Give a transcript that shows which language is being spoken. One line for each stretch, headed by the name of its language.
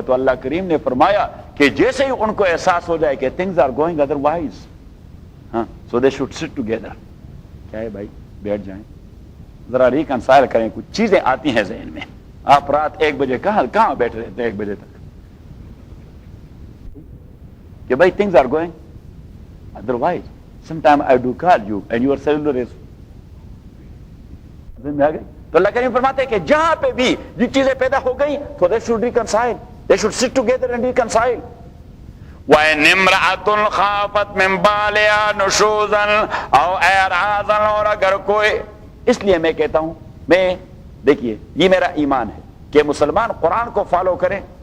Urdu: تو اللہ کریم نے فرمایا کہ جیسے ہی ان کو احساس ہو جائے کہ
English: things are going otherwise,
Urdu: ہاں,
English: So they should sit together.
Urdu: کیا ہے بھائی, بیٹھ جائیں, ذرا ریکنسائل کریں. کچھ چیزیں آتی ہیں ذہن میں. آپ رات 1 بجے کہاں بیٹھ رہے تھے 1 بجے تک کہ بھائی
English: things are going otherwise. Sometime I do call you and your cellular is میں آ گئی.
Urdu: تو اللہ کریم فرماتے ہیں کہ جہاں پہ بھی یہ چیزیں پیدا ہو گئی تو
English: they should reconcile, they should sit together and reconcile.
Arabic: وَإِنِ امْرَأَةٌ خَافَتْ مِنْ بَالِهَا نُشُوزًا أَوْ إِعْرَاضًا,
Urdu: اور اگر کوئی, اس لیے میں کہتا ہوں, میں دیکھیے یہ میرا ایمان ہے کہ مسلمان قرآن کو فالو کریں.